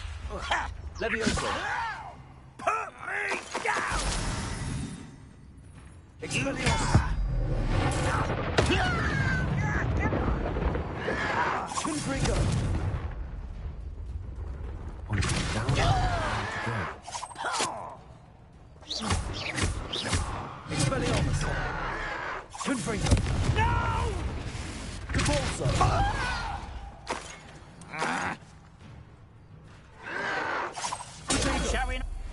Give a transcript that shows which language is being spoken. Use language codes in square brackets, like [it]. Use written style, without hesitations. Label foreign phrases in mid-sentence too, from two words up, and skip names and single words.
[en] Levioso. Put me down! Expelliarmus. Confringo. One down. Expelliarmus. Confringo. No! Capulso. Showing.